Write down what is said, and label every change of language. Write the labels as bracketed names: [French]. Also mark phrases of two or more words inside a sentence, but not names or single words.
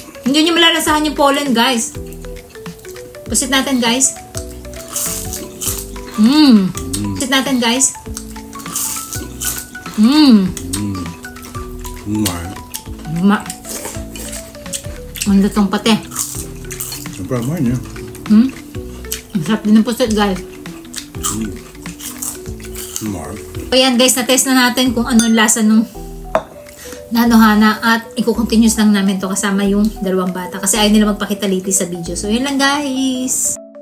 [Filipino] Hindi nyo malalasahan yung pollen, guys. Pusit natin, guys. Pusit natin, guys. [Japanese] うまい。 [Filipino] Ang lutong pati. [Japanese] 天ぷらうまいね。 [Filipino] Ang sarap din ng pusit, guys. [Japanese] うまい。 [Filipino] Ayan, guys, na-test na natin kung ano yung lasa nung nanohana at i-continuous lang namin to kasama yung dalawang bata kasi ayaw nila magpakita liti sa video. So, yun lang, guys.